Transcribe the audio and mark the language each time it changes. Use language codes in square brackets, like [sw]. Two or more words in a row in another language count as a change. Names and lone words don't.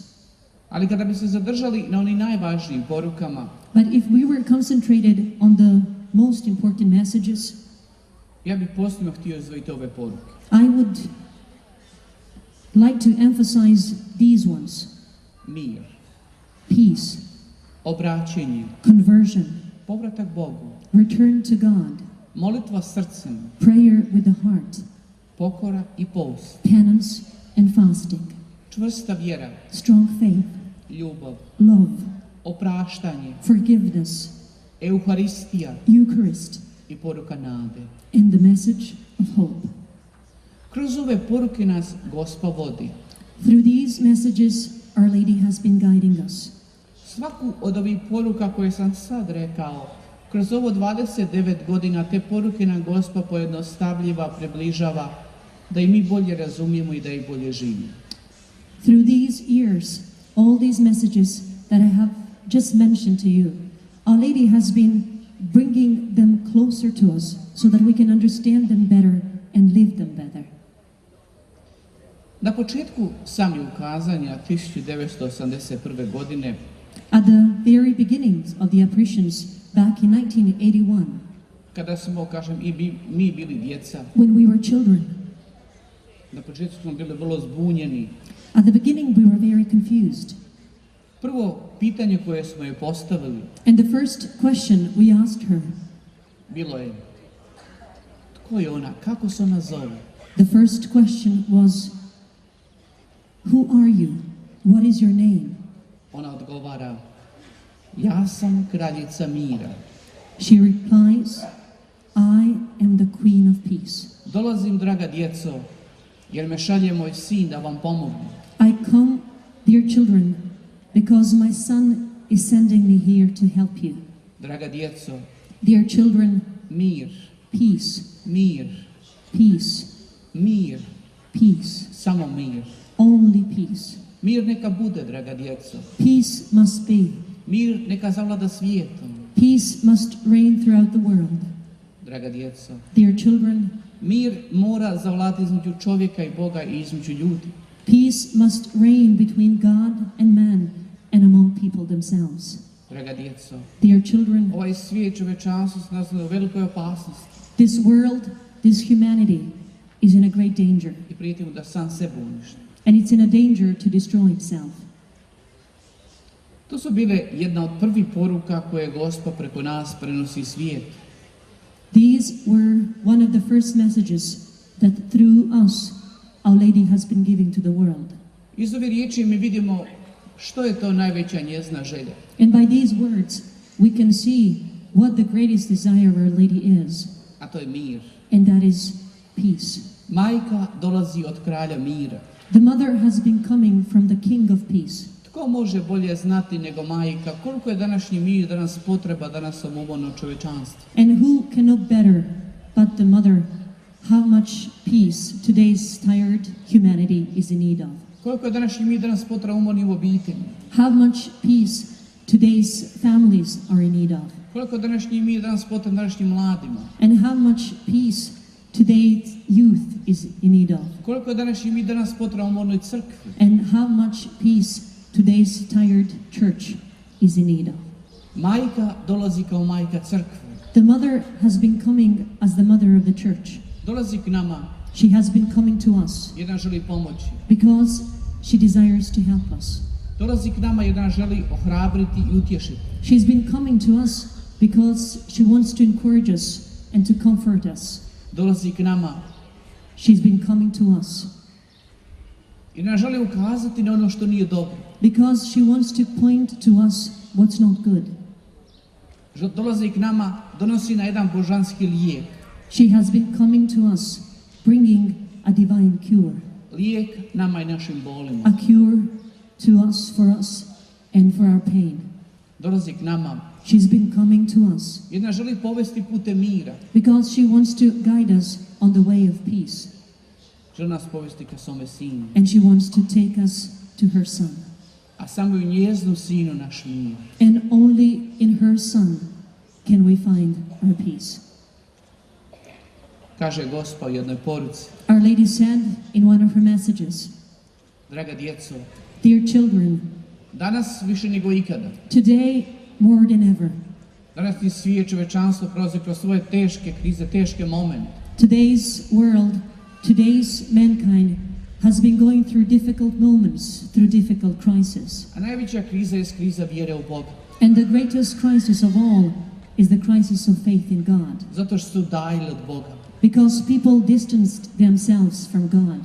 [hr] Ali kada bi se zadržali na onim najvažnijim porukama, [en] But if we were concentrated on the most important messages, [hr] ja bih posebno htio izdvojiti ove poruke. [en] I would like to emphasize these ones: [hr] Mir, [en] peace, [hr] obraćenje, [en] conversion, [hr] povratak Bogu, [en] return to God, [hr] molitva srcem, [en] prayer with the heart, [hr] pokora i post, [en] penance and fasting, [hr] čvrsta vjera, [en] strong faith, [hr] ljubav, [en] love, [hr] opraštanje, [en] forgiveness, [hr] Euharistija [en] Eucharist, [hr] i poruka nade. [en] and the message of hope. [hr] Kroz ove poruke nas Gospa vodi. [en] Through these messages, Our Lady has been guiding us. [hr] Svaku od ovih poruka koje sam sad rekao, kroz ovo 29 godina te poruke nam Gospa pojednostavljiva, približava, da i mi bolje razumijemo i da ih bolje živimo. [en] Through these years, all these messages that I have just mentioned to you, Our Lady has been bringing them closer to us so that we can understand them better and live them better. [hr] Na početku sami ukazanja 1981. godine [en] At the very beginnings of the apparitions back in 1981, [hr] kada smo, kažem, mi bili djeca, [en] when we were children, [hr] na početku smo bili vrlo zbunjeni. [en] at the beginning we were very confused. [hr] Prvo pitanje koje smo je postavili [en] And the first question we asked her, [hr] bilo je: tko je ona, kako se ona zove? [en] the first question was, who are you? What is your name? [hr] Ona odgovara: ja sam kraljica mira. [en] She replies, I am the Queen of Peace. [hr] Dolazim, draga djeco, jer me šalje moj sin da vam pomogne. [en] I come, dear children, because my son is sending me here to help you. [hr] Draga djeco, [en] Dear children, [hr] mir, [en] peace, [hr] mir, [en] peace, [hr] mir, [en] peace, [hr] samo mir. [en] only peace. [hr] Mir neka bude, draga djeco. [en] Peace must be. [hr] Mir neka zavlada svijetom, [en] Peace must reign throughout the world. [hr] draga djeco. [en] Dear children, [hr] Mir mora zavladati između čovjeka i Boga i između ljudi. [en] peace must reign between God and man and among people themselves. [hr] Draga djeco, [en] Dear children, [hr] ovaj svijet, čovječanstvo se nalazi u velikoj opasnosti [en] this world, this humanity is in a great danger, [hr] i prijeti mu da sam sebe uništi. [en] and it's in a danger to destroy itself. [hr] To su bile jedna od prvih poruka koje Gospod preko nas prenosi svijetu. [en] These were one of the first messages that through us Our Lady has been giving to the world. [hr] Iz ove riječi mi vidimo što je to najveća njezina želja. [en] And by these words, we can see what the greatest desire of Our Lady is, [hr] A to je mir. [en] and that is peace. [hr] Majka dolazi od kralja mira. [en] The mother has been coming from the King of Peace. [hr] Tko može bolje znati nego majka koliko je današnji mir danas potreba danas samobodno čovječanstvo? [en] And who can know better but the mother how much peace today's tired humanity is in need of? [hr] Koliko je današnji mir danas potreba umorni u obitelji? [en] How much peace today's families are in need of? [hr] Koliko je današnji mir danas potreba današnjim mladima? [en] And how much peace today's youth is in need of? [hr] Koliko je današnji mir danas potreba umornoj crkvi? [en] And how much peace today's tired church is in need of? [hr] Majka dolazi kao majka crkve. [en] The mother has been coming as the mother of the church. [hr] Dolazi k nama [en] She has been coming to us [hr] jer nam želi pomoći. [en] because she desires to help us. [hr] Dolazi k nama jer nas želi ohrabriti i utješiti. [en] She's been coming to us because she wants to encourage us and to comfort us. [hr] Dolazi k nama [en] She's been coming to us [hr] jer nas želi ukazati na ono što nije dobro. [en] because she wants to point to us what's not good. [hr] Dolazi k nama, donosi na jedan božanski lijek. [en] She has been coming to us bringing a divine cure, [hr] Lijek nama i našim bolima. [en] a cure to us, for us, and for our pain. [hr] Dolazi k nama [en] She's been coming to us [hr] jer nas želi povesti putem mira. [en] because she wants to guide us on the way of peace, [hr] Želi nas povesti ka svome sinu. [en] and she wants to take us to her Son. [hr] A samo u njeznu sinu naš mir. [en] And only in her Son can we find our peace. [hr] Kaže Gospod u jednoj poruci. [en] Our Lady said in one of her messages, [hr] Draga djeco, [en] "Dear children, [hr] danas više nego ikada. [en] today more than ever, [hr] Današnji svijet, čovječanstvo prolazi kroz svoje teške krize, teške momente. [en] today's world, today's mankind has been going through difficult moments, through difficult crises. [hr] A najveća kriza je kriza vjere u Boga. [en] And the greatest crisis of all is the crisis of faith in God, [hr] Zato što su udajili od Boga. [en] because people distanced themselves from God.